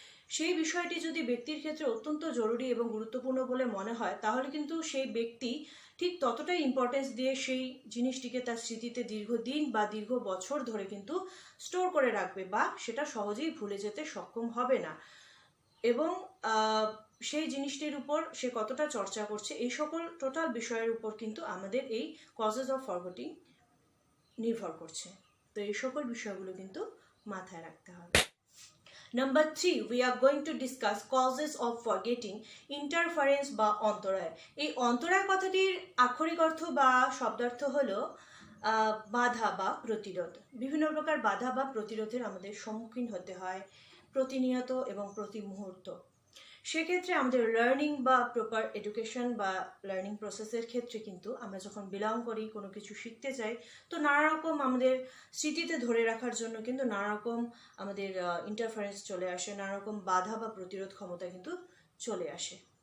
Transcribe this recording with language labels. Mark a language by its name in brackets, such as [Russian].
[Bangla] সেই বিষয়টি যদি ব্যক্তির ক্ষেত্রে অত্যন্ত জরুরি এবং গুরুত্বপূর্ণ বলে মনে হয় তাহলে কিন্তু সেই ব্যক্তি ঠিক ততটাই ইম্পর্টেন্স দিয়ে সেই জিনিসটিকে তার স্মৃতিতে দীর্ঘদিন বা দীর্ঘ বছর ধরে কিন্তু স্টোর করে রাখবে বা সেটা সহজেই ভুলে যেতে সক্ষম হবে না। এবং সেই জিনিসটির উপর সে কতটা চর্চা করছে, এই সকল টোটাল বিষয়ের উপর কিন্তু আমাদের এই কজেস অফ ফরগেটিং নির্ভর করছে। তো এই সকল বিষয়গুলো কিন্তু মাথায় রাখতে হবে। [English] number 3, we are going to discuss causes of forgetting, interference [Bangla] বা অন্তরায়। এই অন্তরায় কথাটির আক্ষরিক অর্থ বা শব্দার্থ হলো বাধা বা প্রতিরোধ। বিভিন্ন প্রকার বাধা বা প্রতিরোধের আমাদের সম্মুখীন হতে হয় প্রতিনিয়ত এবং প্রতি মুহূর্ত। সেক্ষেত্রে আমাদের লার্নিং বা প্রপার এডুকেশন বা লার্নিং প্রসেসের ক্ষেত্রে কিন্তু আমরা যখন বিলং করি, কোনো কিছু শিখতে চাই, তো নানা রকম আমাদের স্মৃতিতে ধরে রাখার জন্য কিন্তু নানা রকম আমাদের ইন্টারফারেন্স চলে আসে, নানা রকম বাধা বা প্রতিরোধ ক্ষমতা কিন্তু চলে আসে।